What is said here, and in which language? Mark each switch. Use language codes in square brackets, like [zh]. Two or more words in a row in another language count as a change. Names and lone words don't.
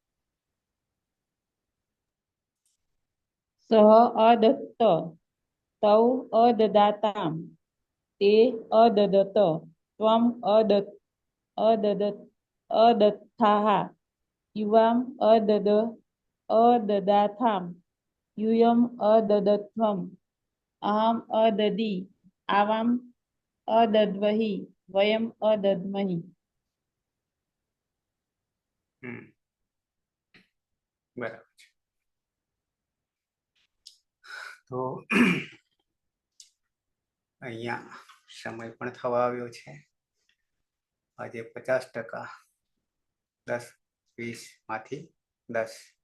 [sa] सः अदत्त तौ अददातां ते अददत त्वम् अदत्ताः युवाम् अददाथां यूयम् अददत्वम् अहम् अददि आवाम् अदद्वहि वयम् अदद्महि। [gu] बराबर છે. તો અહીંયા સમય પણ થવા આવ્યો છે. આજે 50%, 10, 20 માંથી 10.